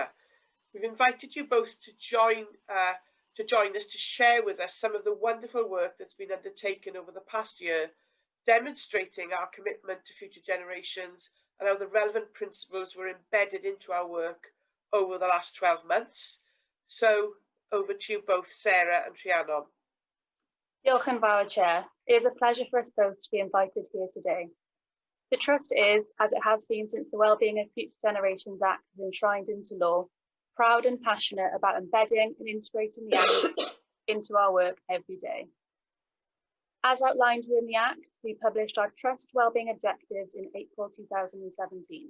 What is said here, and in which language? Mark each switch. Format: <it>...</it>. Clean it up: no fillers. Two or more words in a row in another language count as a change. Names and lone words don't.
<en>We've invited you both to join us to share with us some of the wonderful work that's been undertaken over the past year, demonstrating our commitment to future generations and how the relevant principles were embedded into our work over the last 12 months. So over to you both, Sarah and Rhiannon.</en> <cy>Diolch yn fawr, Chair.</cy> <en>It is a pleasure for us both to be invited here today. The Trust is, as it has been since the Wellbeing of Future Generations Act is enshrined into law, proud and passionate about embedding and integrating the Act into our work every day. As outlined within the Act, we published our Trust Wellbeing Objectives in April 2017.</en>